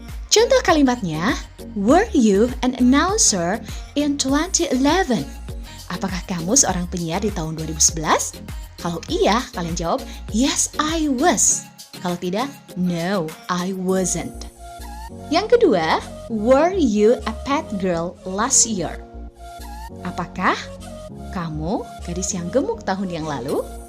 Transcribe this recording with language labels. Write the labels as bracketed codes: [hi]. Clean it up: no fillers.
[id] Contoh kalimatnya, [en] were you an announcer in 2011? [id] Apakah kamu seorang penyiar di tahun 2011? Kalau iya, kalian jawab, [en] yes, I was. [id] Kalau tidak, [en] no, I wasn't. [id] Yang kedua, [en] were you a pet girl last year? [id] Apakah kamu gadis yang gemuk tahun yang lalu?